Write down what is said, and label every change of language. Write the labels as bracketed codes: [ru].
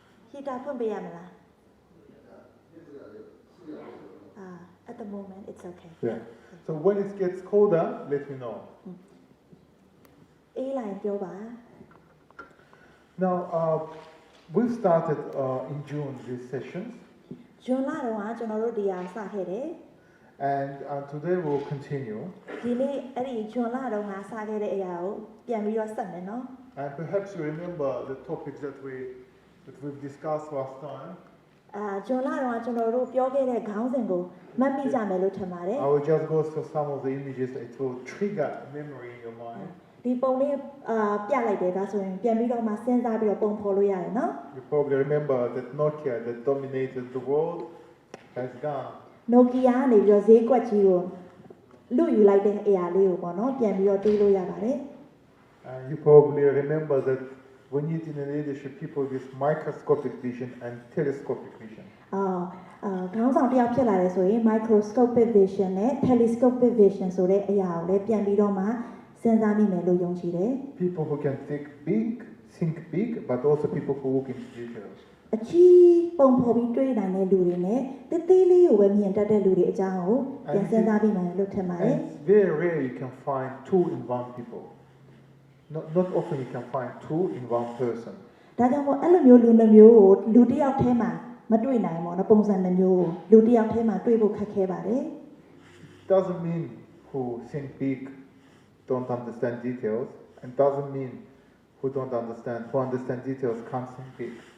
[my] ဟီတာဖွင့်ပေးရမလား [en] at the moment it's okay Yeah. So when it gets colder, let me know. [my] အေးလိုက်ပြောပါ [en] Now, we've started in June these sessions. [my] ဂျွန်လတော့ကျွန်တော်တို့ဒီဟာစခဲ့တယ် [en] And today we'll continue. [my] ဒီနေ့အဲ့ဒီဂျွန်လတော့ငါစခဲ့တဲ့အရာကိုပြန်ပြီးတော့ဆက်မယ်နော် [en] And perhaps you remember the topics that we've discussed last time. [my] ဂျွန်လတော့ကျွန်တော်တို့ပြောခဲ့တဲ့ခေါင်းစဉ်ကိုမှတ်မိကြမယ်လို့ထင်ပါတယ် [en] I will just go through some of the images. It will trigger memory in your mind. [my] ဒီပုံလေးပြလိုက်တယ်ဒါဆိုရင်ပြန်ပြီးတော့မှစဉ်းစားပြီးတော့ပုံဖော်လို့ရတယ်နော် [en] You probably remember that Nokia that dominated the world has gone. [my] Nokia ကနေပြီးတော့ဈေးကွက်ကြီးကိုလူယူလိုက်တဲ့အရာလေးကိုပေါ့နော်ပြန်ပြီးတော့တွေးလို့ရပါတယ် [en] You probably remember that we need in a leadership people with microscopic vision and telescopic vision. [my] ခေါင်းဆောင်တစ်ယောက်ဖြစ်လာတယ်ဆိုရင် microscopic vision နဲ့ telescopic vision ဆိုတဲ့အရာကိုလည်းပြန်ပြီးတော့မှစဉ်းစားမိမယ်လို့ယုံကြည်တယ် [en] People who can think big, but also people who look into details. [my] အကြီးပုံဖော်ပြီးတွေးနိုင်တဲ့လူတွေနဲ့တေးသေးလေးကိုပဲမြင်တတ်တဲ့လူတွေအကြောင်းကိုပြန်စဉ်းစားပြီးမှလို့ထင်ပါတယ် [en] And it's very rare you can find two in one people. Not often you can find two in one person. [my] ဒါကြောင့်မို့အဲ့လိုမျိုးလူနှမျိုးကိုလူတစ်ယောက်ထဲမှာမတွေ့နိုင်ဘူးနော်ပုံစံနှမျိုးကိုလူတစ်ယောက်ထဲမှာတွေ့ဖို့ခက်ခဲပါတယ် [en] Doesn't mean who think big don't understand details, and doesn't mean who understand details can't think big.